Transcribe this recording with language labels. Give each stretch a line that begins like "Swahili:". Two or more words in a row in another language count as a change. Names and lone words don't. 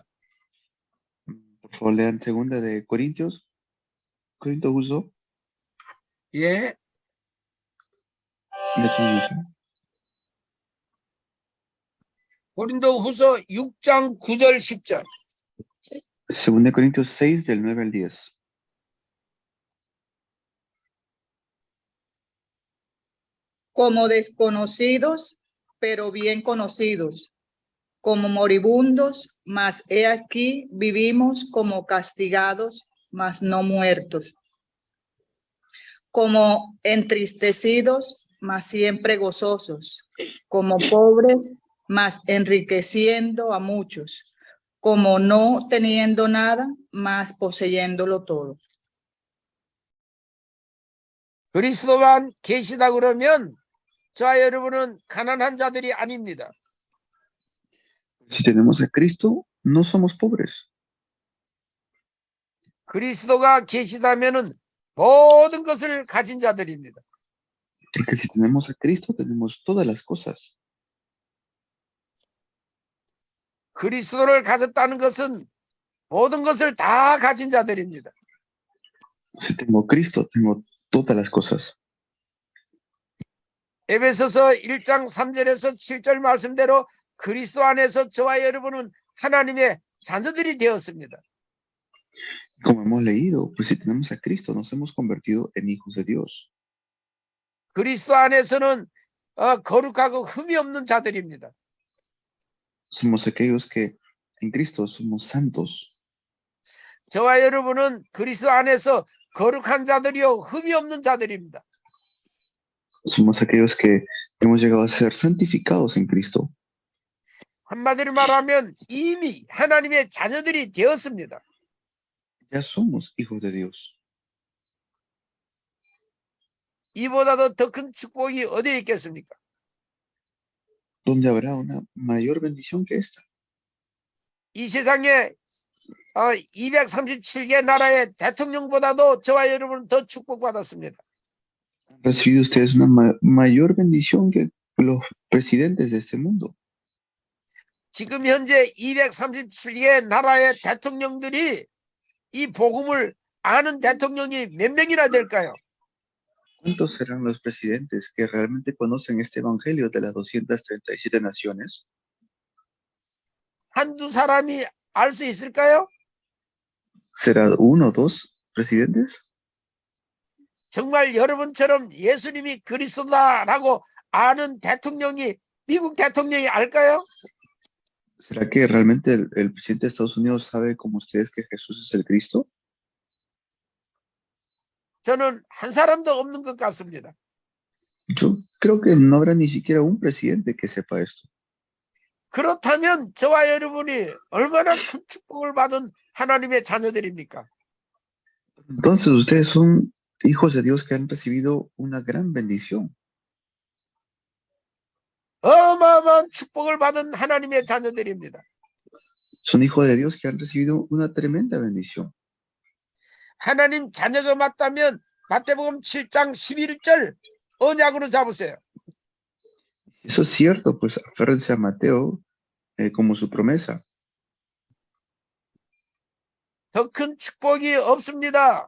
Spanish: Por favor, lean segunda de Corintios. Corinto Huso.
Korean: 예, 몇 장이죠? 고린도 후서 6장 9절 10절.
Spanish: Segunda de Corintios 6 del 9 al 10. Como desconocidos, pero bien conocidos, como moribundos, mas he aquí vivimos como castigados, mas no muertos, como entristecidos, mas siempre gozosos, como pobres, mas enriqueciendo a muchos, como no teniendo nada, mas poseyéndolo todo.
Korean: 그리스도만 계시다 그러면 저와 여러분은 가난한 자들이 아닙니다.
Spanish: Si tenemos a Cristo, no somos pobres.
Korean: 그리스도가 계시다면은 모든 것을 가진 자들입니다.
Spanish: Porque si tenemos a Cristo, tenemos todas las cosas.
Korean: 그리스도를 가졌다는 것은 모든 것을 다 가진 자들입니다.
Spanish: Si tengo Cristo, tengo todas las cosas.
Korean: 에베소서 1장 3절에서 7절 말씀대로 그리스도 안에서 저와 여러분은 하나님의 자녀들이 되었습니다.
Spanish: Como hemos leído, pues si tenemos a Cristo, nos hemos convertido en hijos de Dios.
Korean: 그리스도 안에서는 거룩하고 흠이 없는 자들입니다.
Spanish: Somos aquellos que en Cristo somos santos.
Korean: 저와 여러분은 그리스도 안에서 거룩한 자들이요 흠이 없는 자들입니다.
Spanish: Somos aquellos que hemos llegado a ser santificados en Cristo.
Korean: 한마디로 말하면 이미 하나님의 자녀들이 되었습니다.
Spanish: Ya somos hijos de Dios.
Korean: 이보다도 더 큰 축복이 어디에 있겠습니까?
Spanish: ¿Dónde habrá una mayor bendición que esta?
Korean: 이 세상에 237개 나라의 대통령보다도 저와 여러분은 더 축복받았습니다.
Spanish: Han recibido ustedes una mayor bendición que los presidentes de este mundo.
Korean: 지금 현재 237개 나라의 대통령들이 이 복음을 아는 대통령이 몇 명이나 될까요?
Spanish: ¿Cuántos serán los presidentes que realmente conocen este evangelio de las 237 naciones?
Korean: 한두 사람이 알 수 있을까요?
Spanish: ¿Será uno o dos presidentes?
Korean: 정말 여러분처럼 예수님이 그리스도다라고 아는 대통령이 미국 대통령이 알까요?
Spanish: ¿Será que realmente el presidente de Estados Unidos sabe como ustedes que Jesús es el Cristo?
Korean: 저는 한 사람도 없는 것 같습니다.
Spanish: Yo creo que no habrá ni siquiera un presidente que sepa esto.
Korean: 그렇다면 저와 여러분이 얼마나 큰 축복을 받은 하나님의 자녀들입니까?
Spanish: Entonces ustedes son hijos de Dios que han recibido una gran bendición.
Korean: 어마어마한 축복을 받은 하나님의 자녀들입니다.
Spanish: Son hijos de Dios que han recibido una tremenda bendición.
Korean: 하나님 자녀가 맞다면 마태복음 7장 11절 언약으로 잡으세요.
Spanish: Eso es cierto, pues aférrense a Mateo como su promesa.
Korean: 더 큰 축복이 없습니다.